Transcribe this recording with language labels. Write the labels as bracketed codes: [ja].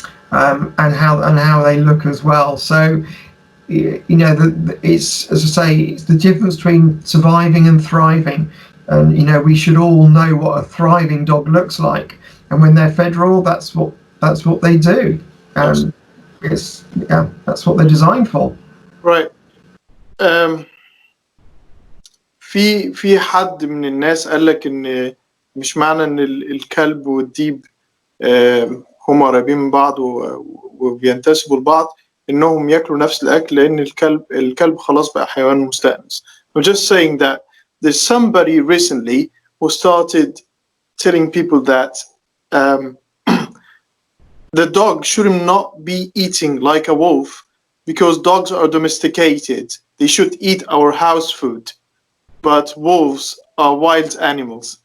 [en] And how they look as well. So, it's, as I say, it's the difference between surviving and thriving. And we should all know what a thriving dog looks like. And when they're fed raw, that's what they do. And that's what they're designed for. Right. [ar] في حد من الناس قال لك ان مش معنى ان الكلب والديب هم قريبين من بعض وبينتسبوا لبعض انهم ياكلوا نفس الاكل لان الكلب خلاص بقى حيوان مستأنس. [en] I'm just saying that there's somebody recently who started telling people that the dog should not be eating like a wolf because dogs are domesticated. They should eat our house food, but wolves are wild animals.